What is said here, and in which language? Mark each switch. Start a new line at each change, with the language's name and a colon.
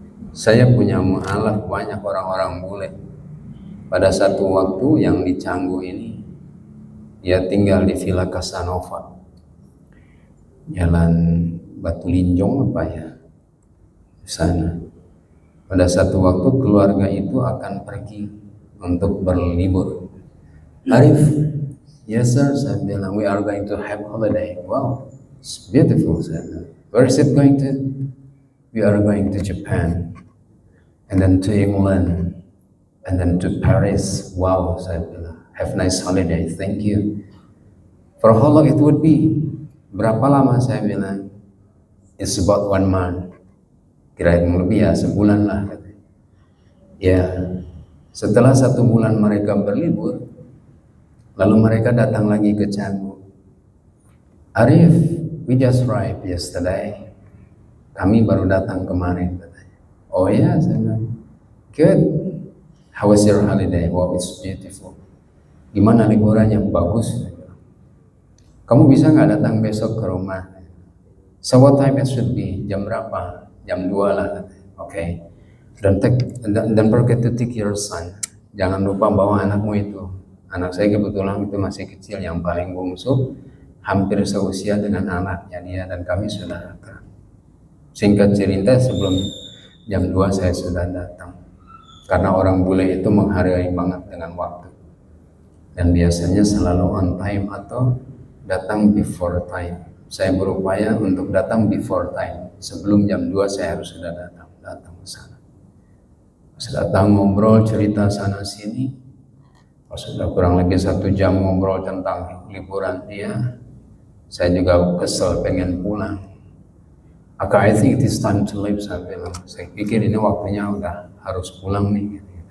Indonesian: Saya punya mu'alaf banyak orang-orang bule. Pada satu waktu yang di Canggu ini, dia tinggal di Villa Casanova, Jalan Batu Linjong apa ya, sana. Pada satu waktu keluarga itu akan pergi untuk berlibur.
English: Arif, yes sir,
Indonesian: saya bilang
English: we are going to have holiday. Wow, it's beautiful.
Indonesian: Saya bilang,
English: where is it going to? We are going to Japan, and then to England, and then to Paris. Wow, saya bilang, have nice holiday, thank you. For how long it would be?
Indonesian: Berapa lama? Saya bilang,
English: it's about 1 month.
Indonesian: Kira-kira lebih ya, sebulan lah. Ya, setelah 1 bulan mereka berlibur, lalu mereka datang lagi ke Canggu.
English: Arif, we just arrived yesterday.
Indonesian: Kami baru datang kemarin. Oh ya, saya bilang,
English: good. How was your holiday? Wow, it's beautiful.
Indonesian: Gimana liburannya? Bagus. Kamu bisa nggak datang besok ke rumah?
English: So what time it should be?
Indonesian: Jam berapa? Jam 2 lah.
English: Oke.
Indonesian: Dan
English: forget to take your son.
Indonesian: Jangan lupa bawa anakmu itu. Anak saya kebetulan itu masih kecil, yang paling bungsu, hampir seusia dengan anaknya dia, dan kami sudah akrab. Singkat cerita, sebelum jam 2 saya sudah datang. Karena orang bule itu menghargai banget dengan waktu. Dan biasanya selalu
English: on time
Indonesian: atau datang
English: before time.
Indonesian: Saya berupaya untuk datang
English: before time.
Indonesian: Sebelum jam 2 saya harus sudah datang ke sana. Pas datang ngobrol, cerita sana sini. Pas sudah kurang lebih 1 jam ngobrol tentang liburan dia, saya juga kesel pengen pulang.
English: I think it is time to leave,
Indonesian: saya bilang. Saya pikir ini waktunya udah harus pulang nih.